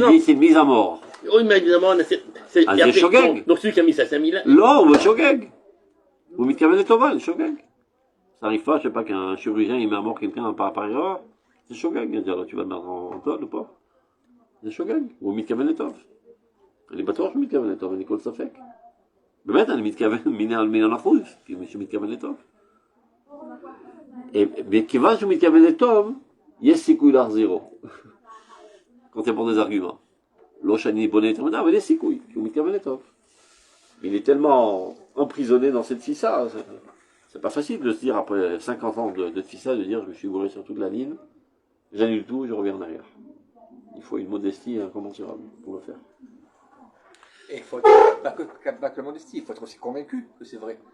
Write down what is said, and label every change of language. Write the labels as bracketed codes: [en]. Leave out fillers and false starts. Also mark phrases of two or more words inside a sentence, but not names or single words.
[fr] Je dis c'est une mise à mort. Oui, mais évidemment, c'est Shogeg. Donc celui qui a mis ça, c'est mis là. Non, ou Shogeg. Ou Mitkaven et Toval, Shogeg. Ça arrive pas, je sais pas, qu'un chirurgien il met à mort quelqu'un par erreur. C'est Shogeg, il dire là tu vas le mettre en tôle ou pas? C'est Shogeg, ou Mitkaven et Tov. [he] אני בטוח שהוא מתכוון לטוב, אין לי כל ספק. באמת, אני מתכוון מן האחוז, כי מישהו מתכוון לטוב. וכיוון שהוא מתכוון לטוב, יש סיכוי להחזירו. [fr] quand tu prends des arguments. [he] לא שאני בונה יותר מדי, אבל יש סיכוי, כי הוא מתכוון לטוב. [fr] Il est tellement emprisonné dans cette fissa, c'est pas facile de se dire après 50 ans de fissa, de dire je me suis gouré sur toute la ligne, j'annule tout, je reviens en arrière. Il faut une modestie incommensurable pour le faire. Et il faut pas que la modestie, il faut être aussi convaincu que c'est vrai.